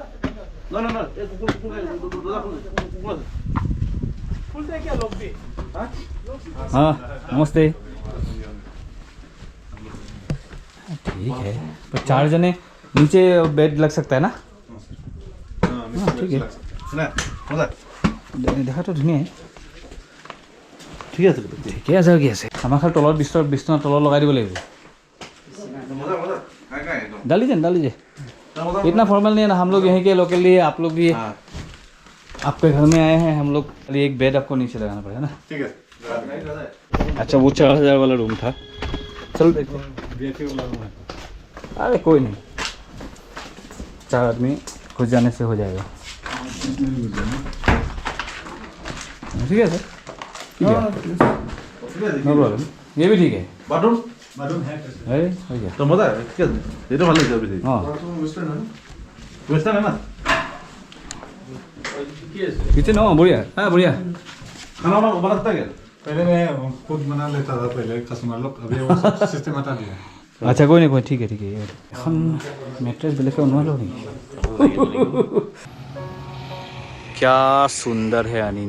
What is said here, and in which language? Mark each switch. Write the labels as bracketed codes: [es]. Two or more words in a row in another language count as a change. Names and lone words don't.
[hi] खुलते हैं क्या लोग भी? हाँ नमस्ते। ठीक है, पर 4 जने नीचे बेड लग सकता है ना? हाँ ठीक है, देखा तो धुनिया है। [as] ঠিক আছে ঠিকে আছে কি আছে, আমাৰ খালি তলত বিছনা তলত লগাই দিব লাগিব। [hi] डाल लीजिए इतना फॉर्मल नहीं है ना, हम लोग यहीं के लोकल ही है, आप लोग भी आपके घर में आए हैं। हम लोग एक बेड आपको नीचे लगाना पड़ेगा ना। ठीक है। अच्छा वो 4000 वाला रूम था। चलो देखो, अरे कोई नहीं, 4 आदमी घुस जाने से हो जाएगा। ठीक है सर, ठीक है, [en] no problem, [hi] ये भी ठीक है। बाथरूम अरे हो गया [bn] তো মজা ঠিক আছে, এটা ভালো লাগছে বেশি। [hi] हाँ ওয়েস্টার্ন है ना? किचन हो बढ़िया, हाँ बढ़िया। खाना वाना बनाता है क्या? पहले मैं खुद बना लेता था, पहले कस्टमर लोग, अभी वो सिस्टम हटा दिया। अच्छा कोई नहीं, ठीक है এখন मैट्रेस बेलेके बनवा लो नहीं। क्या सुंदर है अनिनी।